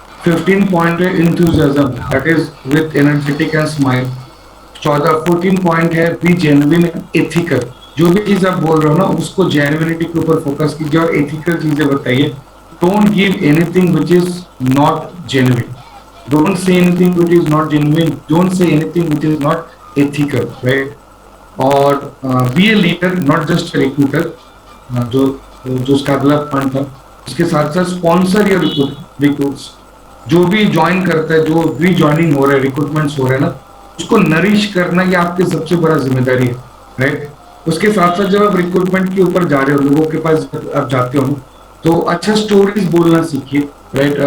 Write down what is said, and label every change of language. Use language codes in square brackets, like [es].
[hi] 15 point है [en] Enthusiasm, that is with energetic and smile. [hi] 14 point है [en] Be genuine ethical. [hi] जो भी चीज आप बोल रहे हो ना, उसको जेन्युइनिटी के ऊपर फोकस कीजिए और एथिकल चीजें बताइए। [en] Don't give anything which is not genuine. Don't say anything which is not genuine. Don't say anything which is not ethical, right? [hi] और [en] be a leader, not just a recruiter। [hi] जो जो उसका अगला point था, उसके साथ साथ स्पॉन्सर या रिक्रूट्स, जो भी ज्वाइन करता है, जो भी ज्वाइनिंग हो रहा है, रिक्रूटमेंट्स हो रहे हैं ना, उसको नरिश करना ये आपकी सबसे बड़ा जिम्मेदारी है, राइट? उसके साथ साथ जब आप रिक्रूटमेंट के ऊपर जा रहे हो, लोगों के पास जब आप जाते हो, तो अच्छा स्टोरीज बोलना सीखिए, राइट?